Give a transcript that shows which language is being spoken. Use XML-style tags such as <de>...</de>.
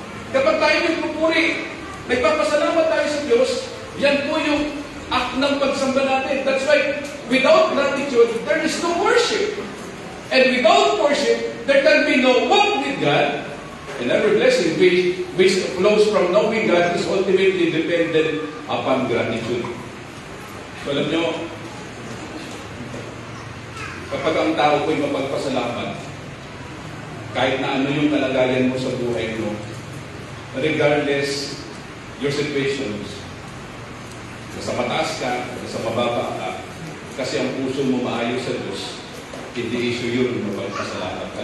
<tl>Kapag tayo nagpupuri, nagpapasalamat tayo sa Diyos, yan po yung act ng pagsamba natin.</tl> <en>That's why, without gratitude, there is no worship. And without worship, there can be no walk with God. And every blessing which flows from knowing God is ultimately dependent upon gratitude.</en> <tl>So alam nyo, kapag ang tao ko'y mapagpasalamat, kahit na ano yung kalagayan mo sa buhay mo,</tl> <en>regardless your situations,</en> <tl>nasa mataas ka, nasa mababa ka, kasi ang puso mo maayos sa Diyos, hindi issue yun mapagpasalamat ka.</tl>